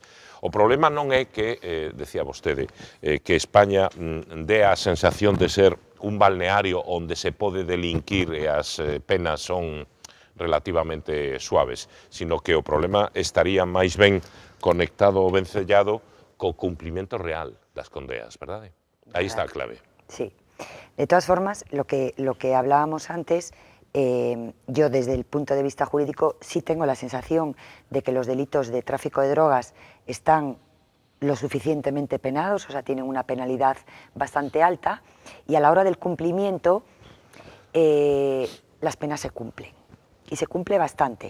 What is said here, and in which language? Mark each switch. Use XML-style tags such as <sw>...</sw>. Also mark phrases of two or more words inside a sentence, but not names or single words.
<gl>O problema non é que, decía vostede, que España dé a sensación de ser un balneario onde se pode delinquir e as penas son relativamente suaves, sino que o problema estaría máis ben conectado ou vencellado co cumplimento real das condenas, verdade? Aí está a clave.</gl> <es>Sí. De todas formas, lo que hablábamos antes, yo desde el punto de vista jurídico sí tengo la sensación de que los delitos de tráfico de drogas están lo suficientemente penados, o sea, tienen una penalidad bastante alta, y a la hora del cumplimiento las penas se cumplen, y se cumple bastante.</es>